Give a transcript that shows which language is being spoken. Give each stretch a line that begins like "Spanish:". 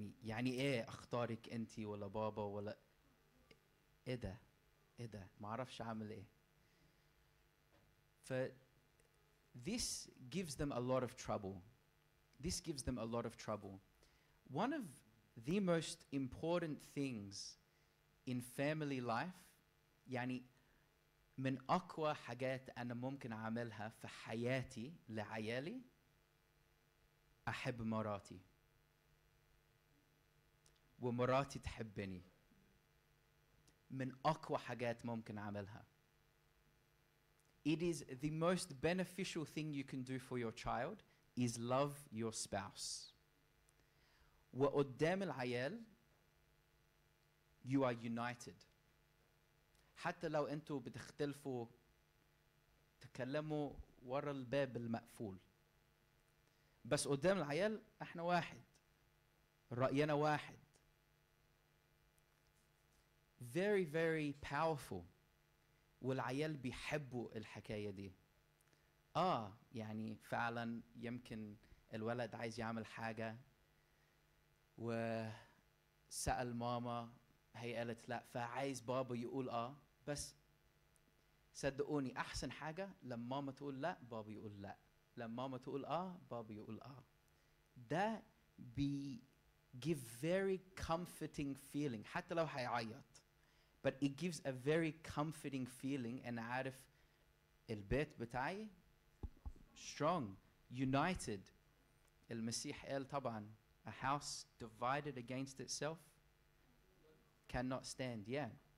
Arabic: يعني إيه أختارك أنتي ولا بابا ولا إيه ده؟ إيه ده؟ ما أعرفش أعمل إيه.
English: This gives them a lot of trouble. This gives them a lot of trouble. One of the most important things in family life,
Arabic: يعني من أقوى حاجات أنا ممكن أعملها في حياتي لعيالي، أحب مراتي ومراتي تحبني. من أقوى حاجات ممكن أعملها.
English: It is the most beneficial thing you can do for your child is love your spouse.
Arabic: وقدام العيال
English: you are united.
Arabic: حتى لو أنتوا بتختلفوا تكلموا ورا الباب المقفول، بس قدام العيال احنا واحد، رأينا واحد.
English: Very very powerful.
Arabic: والعيال بيحبوا الحكاية دي. يعني فعلا يمكن الولد عايز يعمل حاجة وسأل ماما، هي قالت لا، فعايز بابا يقول بس صدقوني أحسن حاجة لما ماما تقول لا بابا يقول لا، لما ماما تقول بابا يقول ده
English: give very comforting feeling
Arabic: حتى لو هيعيط.
English: But it gives a very comforting feeling and
Arabic: عارف البيت بتاعي
English: strong, united.
Arabic: المسيح قال طبعا
English: a house divided against itself cannot stand. Yeah.